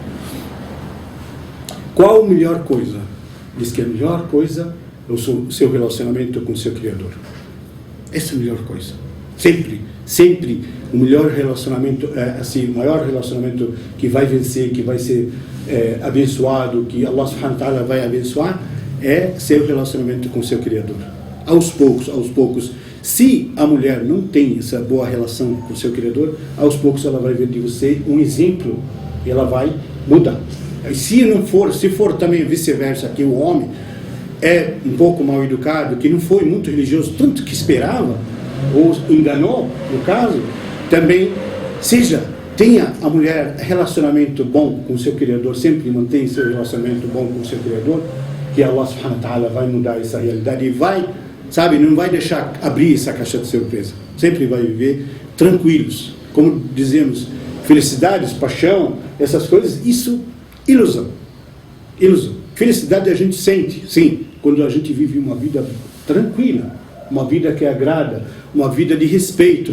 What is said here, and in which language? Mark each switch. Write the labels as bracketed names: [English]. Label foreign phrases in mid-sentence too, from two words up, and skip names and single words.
[Portuguese] Qual a melhor coisa? Diz que a melhor coisa é o seu relacionamento com o seu Criador. Essa é a melhor coisa. Sempre o melhor relacionamento, assim, o maior relacionamento que vai vencer, que vai ser abençoado, que [Arabic] الله سبحانه وتعالى [Portuguese] vai abençoar, é seu relacionamento com seu Criador. Aos poucos, se a mulher não tem essa boa relação com seu Criador, aos poucos ela vai ver de você um exemplo e ela vai mudar. Se for também vice-versa, que o homem é um pouco mal educado, que não foi muito religioso, tanto que esperava, ou enganou, no caso, também tenha a mulher relacionamento bom com o seu Criador, sempre mantém seu relacionamento bom com o seu Criador, que [Arabic] الله سبحانه وتعالى [Portuguese] vai mudar essa realidade e vai, não vai deixar abrir essa caixa de surpresa. Sempre vai viver tranquilos. Como dizemos, felicidades, paixão, essas coisas, isso, ilusão. Felicidade a gente sente, sim, quando a gente vive uma vida tranquila, uma vida que agrada, uma vida de respeito.